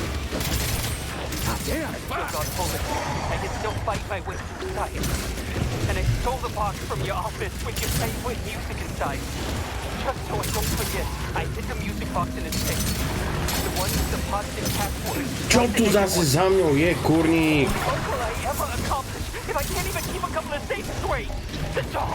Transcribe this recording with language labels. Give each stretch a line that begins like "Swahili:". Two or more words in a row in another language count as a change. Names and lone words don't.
English: Damn, I still got bullets. I can still fight my way through science. And I stole the box from your office with your favorite music inside. Just so I don't forget, I hid the music box in its safe. The one with the positive password.
Slovak: Čo tu zase za mňou je, kurník?
English: What will I ever accomplish if I can't even keep a couple of safes straight? The dog!